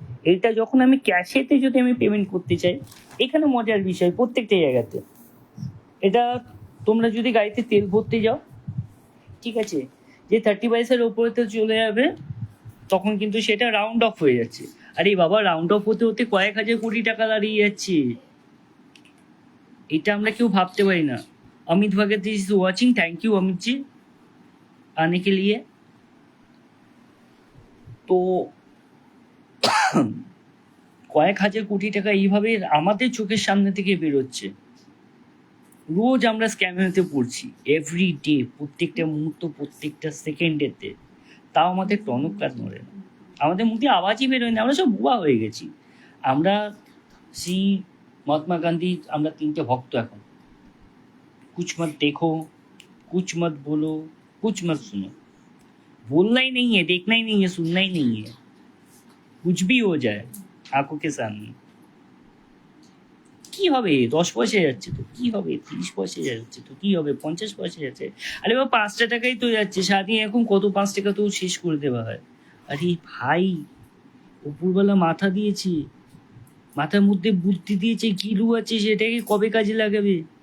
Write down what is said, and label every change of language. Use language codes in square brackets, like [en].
[bn] এইটা যখন আমি ক্যাশেতে যদি আমি পেমেন্ট করতে চাই, এখানে মজার বিষয় প্রত্যেকটা জায়গাতে এটা তোমরা যদি গাড়িতে তেল ভরতে যাও, ঠিক আছে, যে 30 পয়সার ওপরে তো চলে যাবে, তখন কিন্তু সেটা রাউন্ড অফ হয়ে যাচ্ছে। আরে বাবা, রাউন্ড অফ হতে হতে কয়েক হাজার কোটি টাকা দাঁড়িয়ে যাচ্ছে। এটা আমরা কেউ ভাবতে পারি না। [hi] अमित भगत [en] is watching, thank you [hi] Amit ji आने के लिए। [bn] তো কয়েক হাজার কোটি টাকা এইভাবে আমাদের চোখের সামনে থেকে বেরোচ্ছে। রোজ আমরা স্ক্যামেতে পড়ছি, [en] every day, [bn] প্রত্যেকটা মুহূর্ত, প্রত্যেকটা সেকেন্ডেতে। তাও আমাদের টনক কাজ নড়ে না, আমাদের মুখে আওয়াজই বেরোয় না, আমরা সব বুয়া হয়ে গেছি। আমরা শ্রী মহাত্মা গান্ধীর আমরা 3টে ভক্ত এখন। [hi] कुछ मत देखो, कुछ मत बोलो, कुछ मत सुनो। बोलना ही नहीं है, देखना ही नहीं है, सुनना ही नहीं है, कुछ भी हो जाए आंखों के सामने। [bn] কি হবে, 10 পয়সা যাচ্ছে তো কি হবে, 30 পয়সা যাচ্ছে তো কি হবে, 50 পয়সা যাচ্ছে, আরে বাবা 5 টাকাই তো যাচ্ছে সারাদিন। এখন কত 5 টাকা তো শেষ করে দেওয়া হয়। আরে ভাই, উপরবেলা মাথা দিয়েছে, মাথার মধ্যে বুদ্ধি দিয়েছে, গিলু আছে, সেটাকে কবে কাজে লাগাবে?